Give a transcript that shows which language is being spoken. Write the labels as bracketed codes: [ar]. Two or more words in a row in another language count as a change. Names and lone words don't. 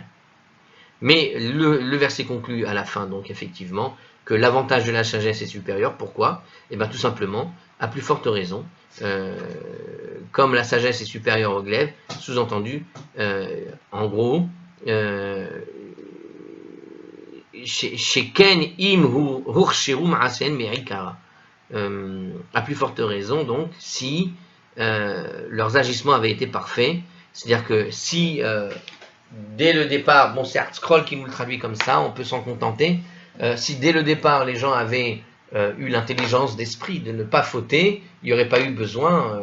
[fr] Mais le verset conclut à la fin, donc effectivement, que l'avantage de la sagesse est supérieur. Pourquoi? Eh bien tout simplement, à plus forte raison, comme la sagesse est supérieure au glaive, sous-entendu, en gros, [he] שכן אם הכשירו מעשיהם מעיקרא. [fr] À plus forte raison, donc, si leurs agissements avaient été parfaits, c'est-à-dire que si dès le départ, bon, c'est Scroll qui nous le traduit comme ça, on peut s'en contenter. Si dès le départ, les gens avaient eu l'intelligence d'esprit de ne pas fauter, il n'y aurait pas eu besoin.